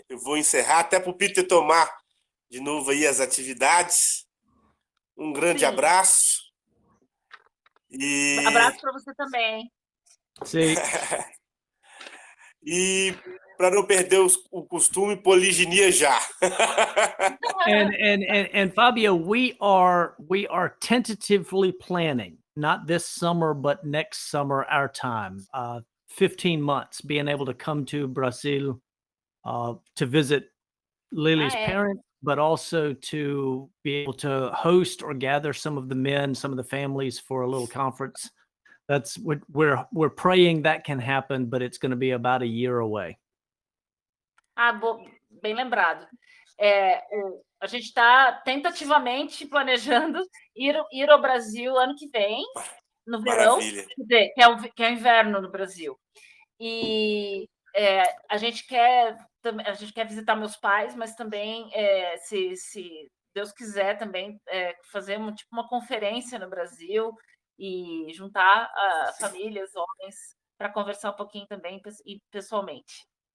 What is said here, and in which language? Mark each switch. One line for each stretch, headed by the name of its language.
Portuguese: Eu vou encerrar até para o Peter tomar de novo aí as atividades. Um grande Sim. abraço. E... Abraço para você também. Sim. E para não perder o costume, poliginia já.
English: And Fabio, we are tentatively planning, not this summer, but next summer, our time, 15 months, being able to come to Brazil to visit Lily's parents, but also to be able to host or gather some of the men, some of the families for a little conference. That's what we're praying that can happen, but it's going to be about a year away.
Portuguese: Bem lembrado. A gente está tentativamente planejando ir ao Brasil ano que vem, no verão, que é o inverno no Brasil. E a gente quer visitar meus pais, mas também, se Deus quiser, também fazer uma conferência no Brasil e juntar famílias, homens, para conversar um pouquinho também e pessoalmente.